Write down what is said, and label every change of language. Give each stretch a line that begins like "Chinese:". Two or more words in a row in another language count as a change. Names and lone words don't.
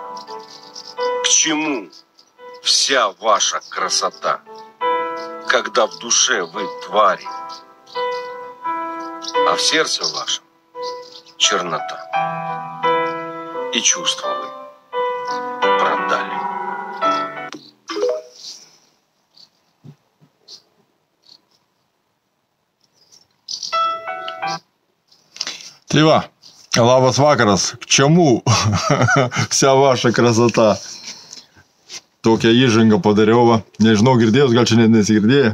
Russian: К чему вся ваша красота? Когда в душе вы твари, а в сердце вашем чернота, и чувства вы продали.
Lithuanian: Tai va, labas vakaras.
Russian: К чему вся ваша красота?
Lithuanian: Tokią įžangą padariau, va. Nežinau, girdėjus, gal čia net nesigirdėjo.